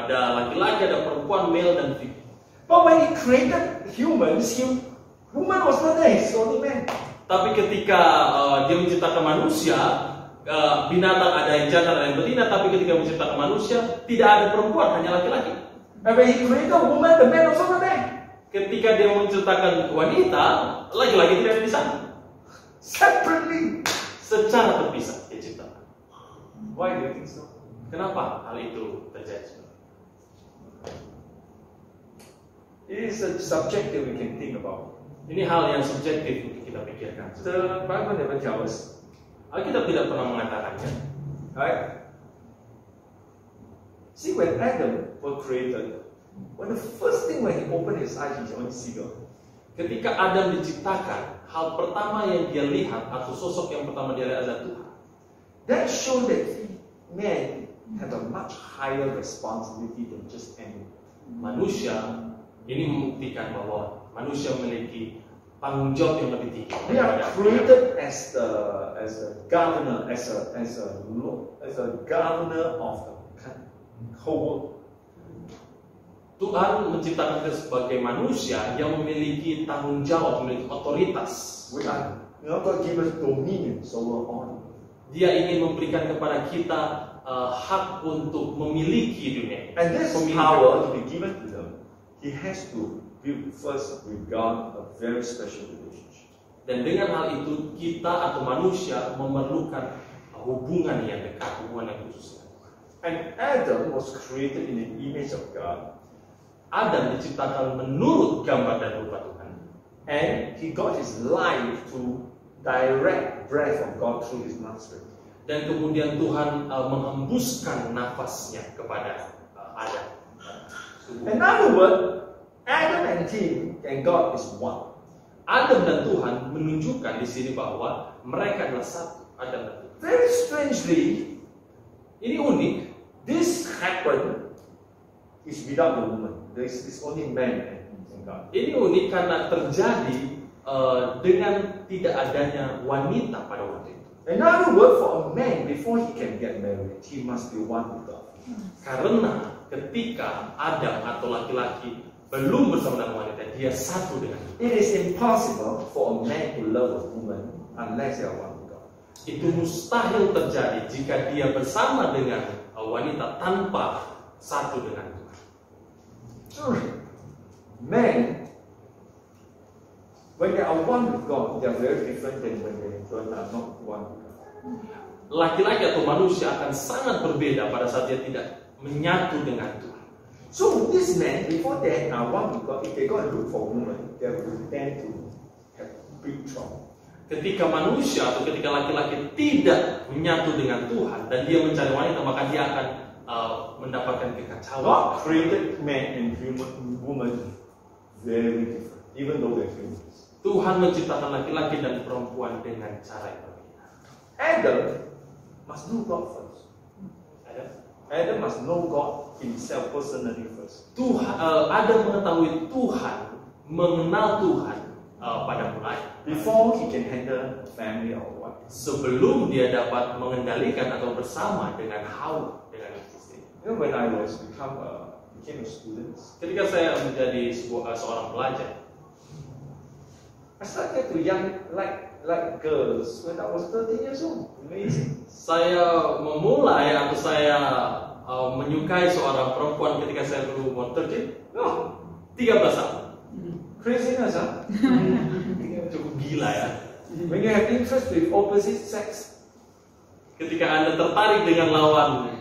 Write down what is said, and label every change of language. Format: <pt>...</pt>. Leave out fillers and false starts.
<id>Ada laki-laki, ada perempuan,</id> <en>male</en> <id>dan</id> <en>female. But when He created humans, woman was not there, He's only man.</en> <id>Tapi ketika dia menciptakan manusia, binatang ada yang jantan, ada yang betina. Tapi ketika menciptakan manusia, tidak ada perempuan, hanya laki-laki.</id> <en>And when He created woman, the man also not there.</en> <id>Ketika dia menciptakan wanita, laki-laki tidak ada di sana.</id> <en>Separately.</en> <id>Secara terpisah dia ciptakan.</id> <en>Why do you think so?</en> <id>Kenapa hal itu terjadi?</id> <en>It is a subject that we can think about.</en> <id>Ini hal yang subjektif untuk kita pikirkan.</id> <en>The Bible never tells us.</en> <id>Alkitab tidak pernah mengatakannya.</id> <en>Right? See, when Adam was created, when the first thing when he opened his eyes, he only see God.</en> <id>Ketika Adam diciptakan, hal pertama yang dia lihat atau sosok yang pertama dia lihat adalah Tuhan.</id> <en>That shows that men have a much higher responsibility than just animals.</en> <id>Manusia ini membuktikan bahwa manusia memiliki tanggung jawab yang lebih tinggi.</id> <en>We are created as a governor, as a governor of the whole world.</en> <id>Tuhan menciptakan kita sebagai manusia yang memiliki tanggung jawab, memiliki otoritas.</id> <en>We are God give us dominion over all.</en> <id>Dia ingin memberikan kepada kita hak untuk memiliki dunia.</id> <en>And this power to be given to them, He has to build first with God a very special relationship.</en> <id>Dan dengan hal itu kita atau manusia memerlukan hubungan yang dekat, hubungan yang khusus.</id> <en>And Adam was created in the image of God.</en> <id>Adam diciptakan menurut gambar dan rupa Tuhan.</id> <en>And he got his life to direct breath of God through his nostrils.</en> <id>Dan kemudian Tuhan menghembuskan nafasnya kepada Adam.</id> <en>In other words, Adam and Eve and God is one.</en> <id>Adam dan Tuhan menunjukkan di sini bahwa mereka adalah satu. Adam dan Tuhan.</id> <en>Very strangely,</en> <id>Ini unik.</id> <en>this happened is without the woman. There is only man and God.</en> <id>Ini unik karena terjadi dengan tidak adanya wanita pada waktu itu.</id> <en>In other words, for a man, before he can get married, he must be one with God.</en> <id>Karena ketika Adam atau laki-laki belum bersama dengan wanita, dia satu dengan Tuhan.</id> <en>It is impossible for a man to love a woman unless they are one with God.</en> <id>Itu mustahil terjadi jika dia bersama dengan wanita tanpa satu dengan Tuhan.</id> <en>So, men, when they are one with God, they are very different than when they are not one with God.</en> <id>Laki-laki atau manusia akan sangat berbeda pada saat dia tidak menyatu dengan Tuhan.</id> <en>So this man, before they are one with God, if they go and look for a woman, they will tend to have big trouble.</en> <id>Ketika manusia atau ketika laki-laki tidak menyatu dengan Tuhan dan dia mencari wanita, maka dia akan mendapatkan kekacauan.</id> <en>God created man and woman very different, even though they're humans.</en> <id>Tuhan menciptakan laki-laki dan perempuan dengan cara yang berbeda.</id> <en>Adam must know God first. Adam must know God himself personally first.</en> <id>Adam mengetahui Tuhan, mengenal Tuhan pada mulai.</id> <en>Before he can handle family or what.</en> <id>Sebelum dia dapat mengendalikan atau bersama dengan Hawa, dengan istri.</id> <en>You know, when I became a student,</en> <id>Ketika saya menjadi seorang pelajar,</id> <en>I started to like girls when I was 13 years old. Amazing.</en> <id>saya memulai atau saya menyukai seorang perempuan ketika saya berumur 13</id> <en>No,</en> <id>13 tahun.</id> <en>craziness, huh?</en> <id>Cukup gila ya.</id> <en>When you have interest with opposite sex,</en> <id>Ketika Anda tertarik dengan lawan</id>